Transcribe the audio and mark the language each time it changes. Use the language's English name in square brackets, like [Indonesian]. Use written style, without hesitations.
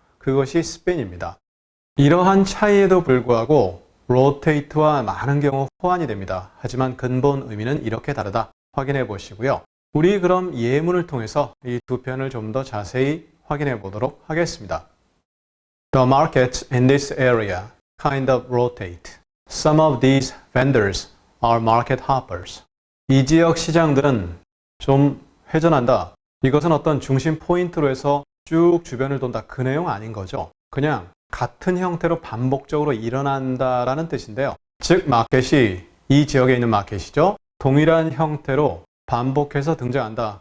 [Korean] 그것이 스핀입니다. 이러한 차이에도 불구하고 rotate와 많은 경우 호환이 됩니다. 하지만 근본 의미는 이렇게 다르다. 확인해 보시고요. 우리 그럼 예문을 통해서 이 두 편을 좀 더 자세히 확인해 보도록 하겠습니다. [English] The markets in this area kind of rotate. Some of these vendors are market hoppers. [Korean] 이 지역 시장들은 좀 회전한다. 이것은 어떤 중심 포인트로 해서 쭉 주변을 돈다. 그 내용 아닌 거죠. 그냥 같은 형태로 반복적으로 일어난다라는 뜻인데요. 즉 마켓이 이 지역에 있는 마켓이죠. 동일한 형태로 반복해서 등장한다.